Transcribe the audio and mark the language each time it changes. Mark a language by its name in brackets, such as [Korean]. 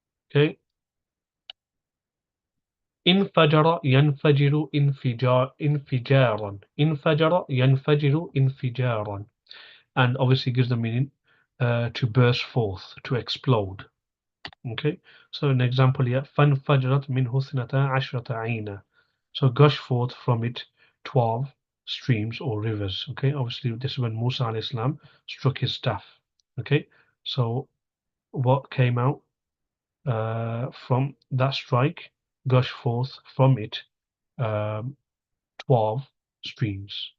[English] Okay. [Arabic] انفجر ينفجر انفجارا. انفجر ينفجر انفجارا. [English] And obviously gives the meaning to burst forth, to explode. Okay. So an example here. [Arabic] فانفجرت منه اثنتا عشرة عينا. [English] So gush forth from it 12 streams or rivers. Okay. Obviously this is when Musa alayhi salam struck his staff. Okay. So what came out from that strike, gush forth from it 12 streams.